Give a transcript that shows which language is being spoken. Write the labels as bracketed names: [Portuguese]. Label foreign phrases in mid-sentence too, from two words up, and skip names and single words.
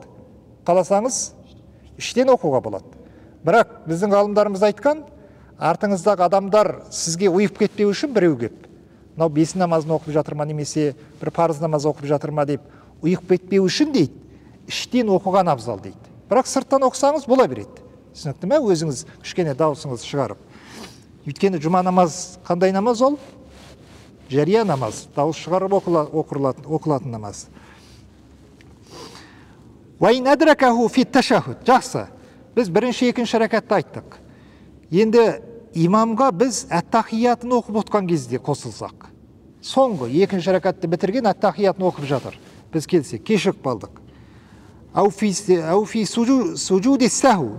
[Kazakh] Қаласаңыз іштен оқуға болады. Бірақ біздің ғалымдарымыз айтқан, артыңыздағы адамдар сізге ұйып кетпеу үшін біреу кеп, мынау бес намазын оқып жатыр ма, немесе бір парыз намаз оқып жатыр ма деп ұйып кетпеу үшін дейді, іштен оқыған абзал дейді. Бірақ сырттан оқысаңыз бола береді. Түсінікті ме? Өзіңіз кішкене даусыңыз шығарып. Өйткені жұма намаз қандай намаз ол? Жария намаз, дауыс шығарып оқылатын намаз. [Arabic] وَإِنْ أَدْرَكَهُ فِي التَّشَهُدِ. [Kazakh] Жақсы, біз бірінші, екінші рәкатты айттық. Енді имамға біз әттахиятын оқып отқан кезде қосылсақ. Соңғы, екінші рәкатты бітірген әттахиятын оқып жатыр. Біз келсек, кешігіп қалдық. [Arabic] أو في سجود السهو.